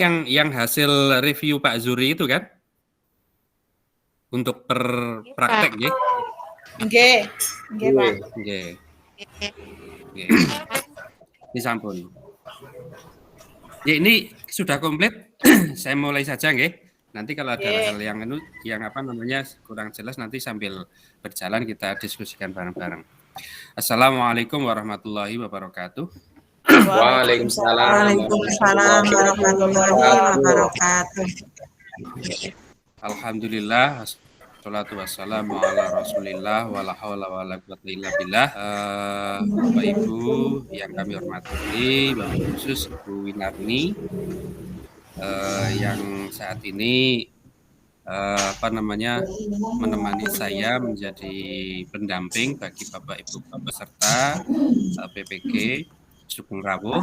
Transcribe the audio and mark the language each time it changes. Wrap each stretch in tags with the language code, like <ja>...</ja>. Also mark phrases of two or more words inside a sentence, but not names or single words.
<id>yang hasil review Pak Zuri itu kan? Untuk praktek nggih.</id> <jv>Nggih. Nggih, Pak. Nggih. Nggih. Disampun.</jv> <id>Ya, ini sudah komplit. Saya mulai saja nggih. Nanti kalau ada hal yang kurang jelas nanti sambil berjalan kita diskusikan bareng-bareng.</id> <ar>السلام عليكم ورحمة الله وبركاته. وعليكم السلام ورحمة الله وبركاته. الحمد لله، والصلاة والسلام على رسول الله ولا حول ولا قوة إلا بالله.</ar> <id>Bapak Ibu yang kami hormati,</id> <ar>وبالخصوص</ar> <id>Ibu Winarni yang saat ini menemani saya menjadi pendamping bagi Bapak Ibu peserta PPG</id> <jv>Sugeng Rawuh.</jv>